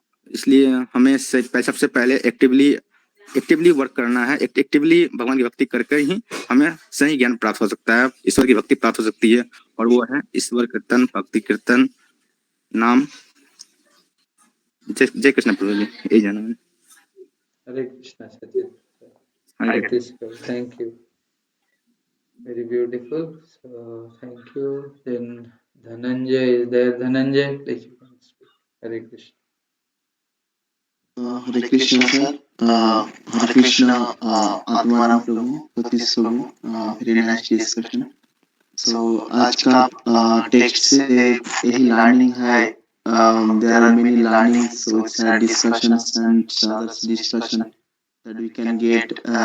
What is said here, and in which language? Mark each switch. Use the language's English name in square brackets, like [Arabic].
[Hindi] इसलिए हमें सबसे पहले एक्टिवली वर्क करना है, एक्टिवली भगवान की भक्ति करके ही हमें सही ज्ञान प्राप्त हो सकता है, ईश्वर की भक्ति प्राप्त हो सकती है, और वो है ईश्वर कीर्तन, भक्ति कीर्तन, नाम। जय कृष्ण प्रभु जी, यही जाना है। हरे कृष्णा सचित, हरे [English] thank you, very beautiful. So thank you. Then Dhananjay is there. Dhananjay, please you can speak. [Hindi] Hare Krishna. Hare Krishna sir, Hare Krishna Atmaram Prabhu, Satish Prabhu, [English] Very nice discussion. So [Hindi] आज का टेक्स्ट से यही लर्निंग है, [English] There are many learnings, so it's discussions and others discussion that we can get.